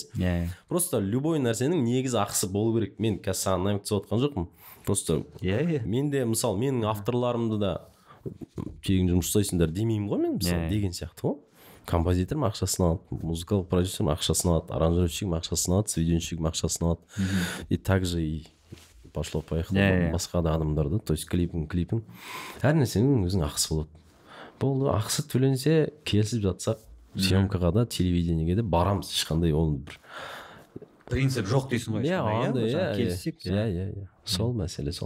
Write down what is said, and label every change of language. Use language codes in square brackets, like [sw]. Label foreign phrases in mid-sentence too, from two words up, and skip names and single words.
[kk] Просто любой нәрсенің негізі ақысы болу керек. Мен қазір саған намек түсіп отқан жоқпын. Просто менде мысалы менің авторларымды да тегін жұмыс жасайсыңдар демеймін ғой мен мысалы деген сияқты ғой. Композиторым ақшасын алады, музыкалық продюсерім ақшасын алады, аранжировщигім ақшасын алады, сведенщигім ақшасын алады. [ru] И также и пошло-поехало [kk] басқа да адамдарды, [ru] то есть клипің. [kk] Әр нәрсенің өзінің ақысы болады. Болды, ақысы төленсе, келісіп жатсақ, съемкаға да, телевидениеге де барамыз. Ешқандай ол бір принцип жоқ дейсің ғой. Келіссек. Сол мәселе сол.